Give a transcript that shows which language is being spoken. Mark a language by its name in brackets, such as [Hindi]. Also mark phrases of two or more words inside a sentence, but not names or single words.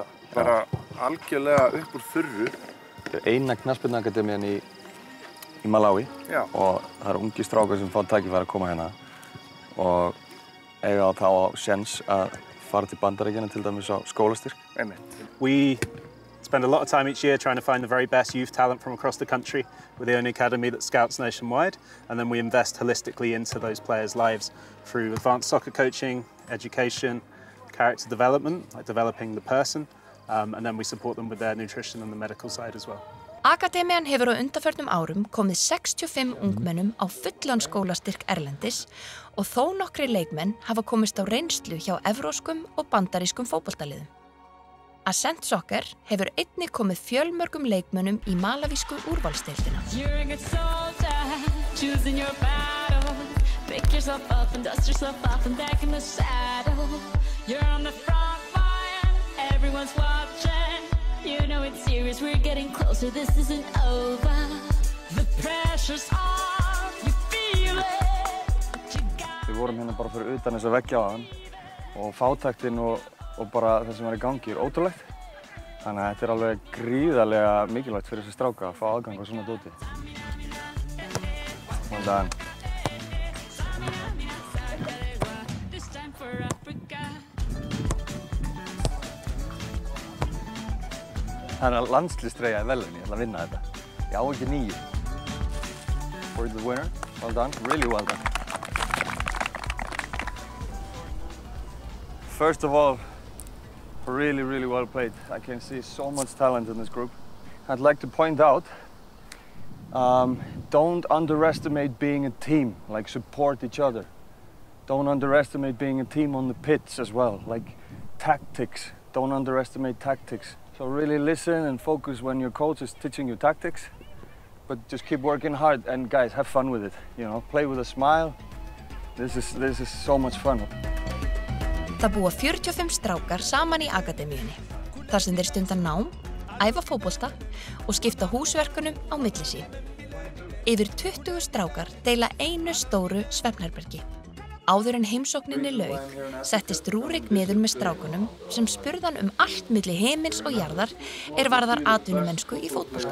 [Icelandic] Bara algjörlega upp úr þurru. Þetta eina knattspyrnuakademían í Malawi. Já. Og það eru ungi strákar sem fá tækifæri að koma hérna og eiga þá á séns að fara til Bandaríkjanna til dæmis á skólastyrk. Einmitt. [English] We spend a lot of time each year trying to find the very best youth talent from across the country. We're the only academy that scouts nationwide, and then we invest holistically into those players' lives through advanced soccer coaching, education, character development, like developing the person, and then we support them with their nutrition and the medical side as well. [Icelandic] Akademían hefur á undanförnum árum komið 65 ungmennum á fullan skólastyrk erlendis og þó nokkrir leikmenn hafa komist á reynslu hjá evróskum og bandarískum fótboltaliðum. Ascent Soccer hefur einnig komið fjölmörgum leikmönnum í malavísku úrvalsdeildina. [English] You're a good soldier, choosing your battle. Pick yourself up and dust yourself off and back in the saddle. You're on the front line, everyone's watching. You know it's serious, we're getting closer, this isn't over. The pressure's on, you feel it. [Icelandic] Við vorum hérna bara fyrir utan þessa veggja áðan og fátæktin og bara það sem í gangi ótrúlegt. Þannig að þetta alveg gríðarlega mikilvægt fyrir þessi stráka að fá aðgang á svona dóti. Góðan daginn. Það landslýstreyja í velunni, ég ætla að vinna þetta. Ég á ekki 9. [English] For the winner, well done, really well done. First of all, really, really well played. I can see so much talent in this group. I'd like to point out, don't underestimate being a team, like support each other. Don't underestimate being a team on the pitch as well, like tactics. Don't underestimate tactics. So really listen and focus when your coach is teaching you tactics, but just keep working hard and guys, have fun with it. You know, play with a smile. This is so much fun. [Icelandic] Það búa 45 strákar saman í akademíunni, þar sem þeir stunda nám, æfa fótbolta og skipta húsverkunum á milli sín. Yfir 20 strákar deila einu stóru svefnherbergi. Áður en heimsókninni lauk, settist Rúrik niður með strákunum sem spurði hann allt milli himins og jarðar varðar atvinnumennsku í fótbolta.